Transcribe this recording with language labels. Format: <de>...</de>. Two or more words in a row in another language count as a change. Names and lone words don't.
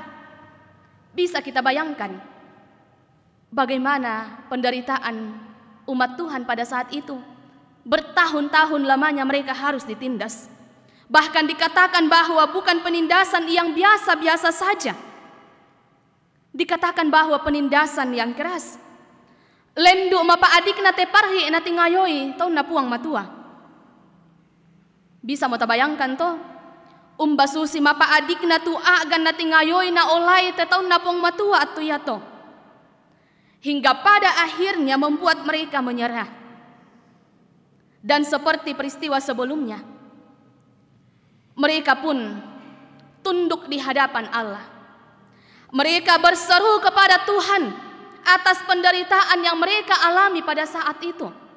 <id>Bisa kita bayangkan bagaimana penderitaan umat Tuhan pada saat itu. Bertahun-tahun lamanya mereka harus ditindas. Bahkan dikatakan bahwa bukan penindasan yang biasa-biasa saja. Dikatakan bahwa penindasan yang keras.</id> <sda>Lendu mapa adik na te parhi na tingayoi tau na puang matua. Bisa mo tabayangkan to? Umbasusi mapa adik na tu agan na tingayoi na olay te tau na puang matua at tuyato.</sda> <id>Hingga pada akhirnya membuat mereka menyerah. Dan seperti peristiwa sebelumnya, mereka pun tunduk di hadapan Allah. Mereka berseru kepada Tuhan atas penderitaan yang mereka alami pada saat itu.</id>